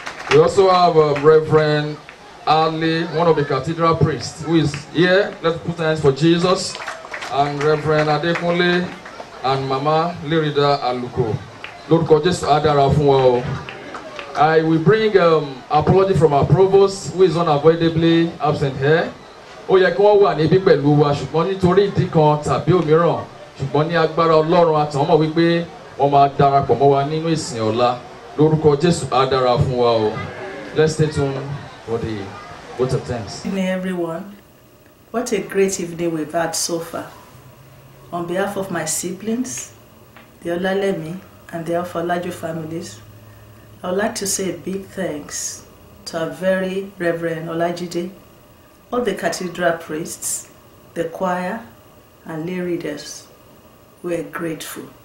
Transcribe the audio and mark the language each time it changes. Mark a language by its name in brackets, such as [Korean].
[English] We also have Reverend Ali, one of the cathedral priests who is here. Let's put hands for Jesus. And Reverend Adekunle and Mama Lerida Aluko. [Yoruba] Lórúkọ Jésù á dára fún wa o. [English] I will bring apology from our provost who is unavoidably absent here. [Yoruba] Ó yẹ kí wọ́n wà níbí pẹ̀lú wa ṣùgbọ́n nítorí ìdí kan tàbí òmíràn ṣùgbọ́n ní agbára Ọlọ́run àtàwọn mọ̀ wípé wọ́n máa darapọ̀ mọ́ wa nínú ìsìn ọ̀la lórúkọ Jésù á dára fún wa o. [English] Let's stay tuned for the vote of thanks. Good evening everyone. What a great evening we've had so far. On behalf of my siblings, the Olalemi and the Afolajo families, I would like to say a big thanks to our very Reverend Olajide, all the cathedral priests, the choir, and lay readers. We are grateful.